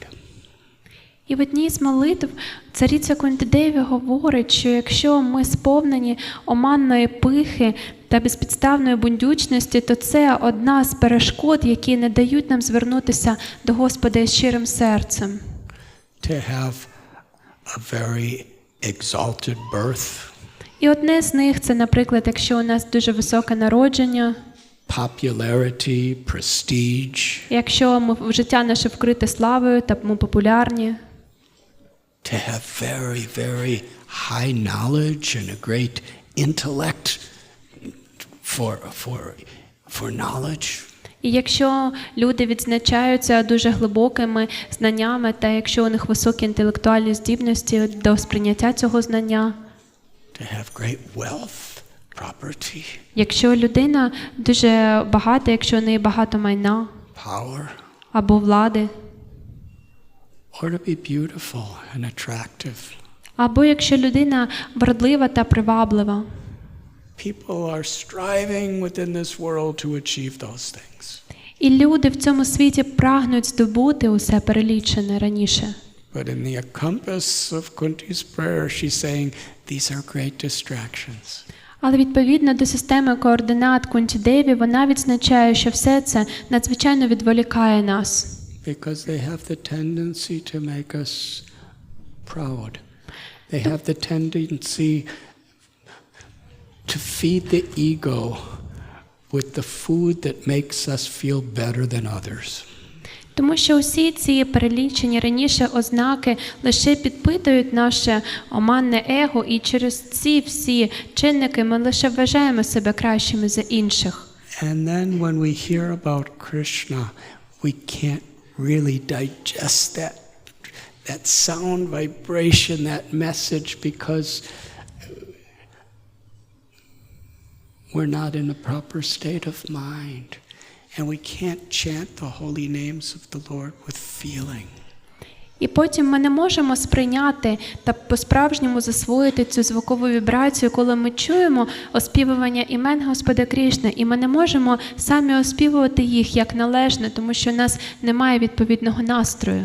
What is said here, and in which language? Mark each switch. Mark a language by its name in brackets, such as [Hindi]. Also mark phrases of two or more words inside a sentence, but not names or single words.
[Ukrainian] І в одній з молитв цариця Кунтидеві говорить, що якщо ми сповнені оманної пихи та безпідставної бундючності, то це одна з перешкод, які не дають нам звернутися до Господа із щирим серцем. [English] To have a very exalted birth. [Ukrainian] І одне з них – це, наприклад, якщо у нас дуже високе народження, [English] Popularity, prestige. [Ukrainian] Якщо життя наше вкрите славою та ми популярні. [English] To have very, very high knowledge and a great intellect for knowledge. [Ukrainian] І якщо люди відзначаються дуже глибокими знаннями, та якщо у них високі інтелектуальні здібності до сприйняття цього знання. [English] To have great wealth, property. [Ukrainian] Якщо людина дуже багата, якщо у неї багато майна. [English] Power. [Ukrainian] Або влади. [English] Or to be beautiful and attractive. [Ukrainian] Або якщо людина вродлива та приваблива. [English] People are striving within this world to achieve those things. [Ukrainian] І люди в цьому світі прагнуть здобути усе перелічене раніше. [English] But in the compass of Kunti's prayer, she's saying these are great distractions. [Ukrainian] Але відповідно до системи координат Кунтідеві, вона відзначає, що все це надзвичайно відволікає нас. [English] Because they have the tendency to make us proud. They have the tendency to feed the ego with the food that makes us feel better than others. [Ukrainian] Тому що усі ці перелічені раніше ознаки лише підпитують наше оманне его, і через ці всі чинники ми лише вважаємо себе кращими за інших. [English] And then when we hear about Krishna, we can't really digest that sound vibration, that message, because we're not in a proper state of mind. And we can't chant the holy names of the Lord with feeling. [Ukrainian] І потім ми не можемо сприйняти та по-справжньому засвоїти цю звукову вібрацію, коли ми чуємо оспівування імен Господа Крішни, і ми не можемо самі оспівувати їх як належне, тому що у нас немає відповідного настрою.